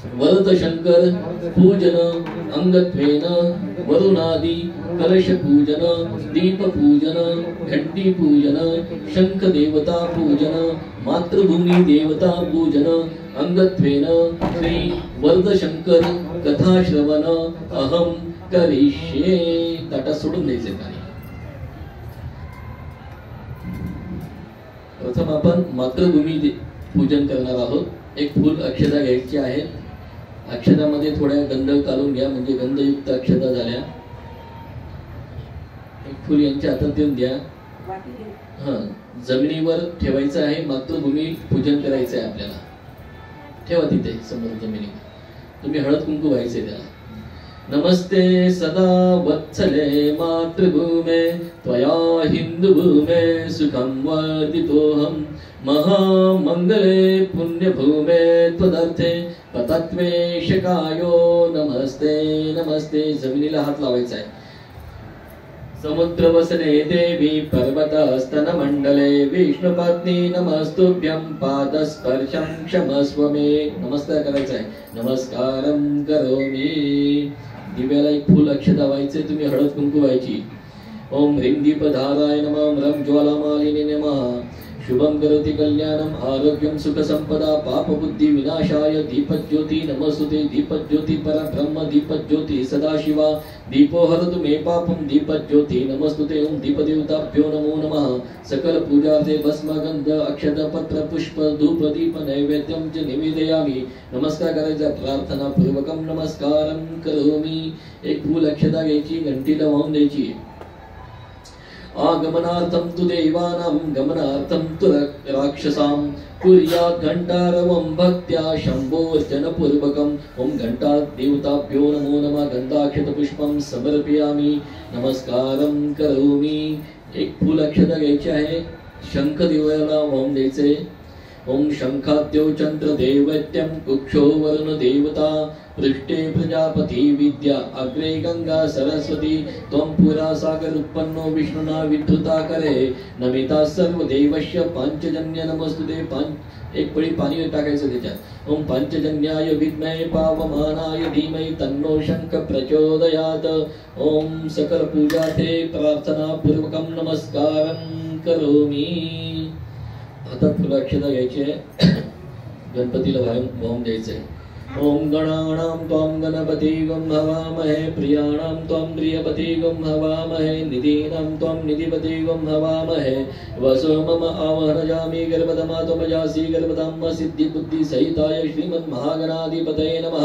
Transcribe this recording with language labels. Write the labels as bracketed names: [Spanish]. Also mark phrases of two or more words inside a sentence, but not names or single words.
[Sanskrit] वरद शंकर पूजन अंगत्वेन वरुणादि कलश पूजन दीप पूजन घंटी पूजन शंख देवता पूजन मातृभूमी देवता पूजन अंगत्वेन श्री वरद शंकर कथा श्रवण अहम करिष्ये. [Marathi] ताटा सोडून द्यायचे पाणी. प्रथम आपण मातृभूमी पूजन करणार आहोत. एक फूल अक्षता घ्यायची आहे. अक्षतामध्ये थोड्या गंध काढून घ्या, म्हणजे गंधयुक्त अक्षता झाल्या. एक फूल यांच्या हातात देऊन द्या. जमिनीवर ठेवायचं आहे. मातृभूमी पूजन करायचं आहे आपल्याला. ठेवा तिथे समोर जमिनीवर. तुम्ही हळद कुंकू व्हायचे त्याला. [Sanskrit] नमस्ते सदा वत्सले मातृभूमे त्वया हिंदुभूमे सुखं वर्धितोऽहं महामंगले पुण्यभूमे त्वदर्थे पतत्वेशकायो नमस्ते नमस्ते. [Marathi] जमिनीला हात लावायचा आहे. [Sanskrit] समुद्रवसने देवी पर्वतस्तन मंडले विष्णुपत्नी नमस्तुभ्यं पादस्पर्शं क्षमस्व मे. [Marathi] नमस्कार करायचा आहे. [Sanskrit] नमस्कारं करोमि. [Marathi] दिव्याला एक फूल अक्षता व्हायचे. तुम्ही हळद कुंकू व्हायची. [Sanskrit] ओम ह्रीं दीपधाराय नमः. ओम रं ज्वालामालिनी नमः. शुभं करोति कल्याणं आरोग्यं सुख संपदा पाप बुद्धि विनाशाय दीपज्योति नमस्तुते. दीपज्योति परब्रह्म दीपज्योति सदाशिवा दीपो हरतु मे पापं दीपज्योति नमस्तुते. ओम दीपदेवताभ्यो नमो नमः. सकल पूजार्थे भस्म गंध अक्षत पत्र पुष्प धूप दीप नैवेद्यं च निवेदयामि. [Marathi] नमस्कार करायचा. [Sanskrit] प्रार्थना पूर्वकं नमस्कारं करोमि. [Marathi] एक फूल अक्षता घ्यायची. घंटीला वाहून द्यायची. [Sanskrit] आगमनार्थं तु देवानां गमनार्थं तु राक्षसां कुर्यात् घंटारवं भक्त्या शंभोर्जनपूर्वकम्. ओम घंटा देवताभ्यो नमो नमः. गंधाक्षत पुष्पं समर्पयामि. नमस्कारं करोमि. [Marathi] एक फूल अक्षता घ्यायची आहे. शंख देवाला वाहून द्यायचे. [Sanskrit] ओम शंखाद्यो चंद्र दैवत्यं कुक्षो वरुण देवता पृष्ठे प्रजापति विद्या अग्रे गंगा सरस्वती त्वं पुरा सागर उत्पन्नो विष्णुना विधृता करे नमिता सर्व देवस्य पंचजन्य नमस्तुते. [Marathi] एक पळी पाणी टाकायचं त्याच्यात. [Sanskrit] ओम पंचजन्याय विद्महे पावमानाय धीमहि तन्नो शंख प्रचोदयात्. ओम सकल पूजार्थे प्रार्थना पूर्वकं नमस्कारं करोमि. [Marathi] हातात फुलाक्षता घ्यायची आहे. गणपतीला वाहून द्यायचंय. [Sanskrit] ओम गणानां त्वां गणपतिगं हवामहे प्रियाणां त्वां प्रियपतिगं हवामहे निधीनां त्वां निधिपतिगं हवामहे. वसो मम आवाहयामि गर्भधमा त्वमजासि गर्भधाम सिद्धिबुद्धि सहिताय श्रीमन्महागणाधिपतये नमः.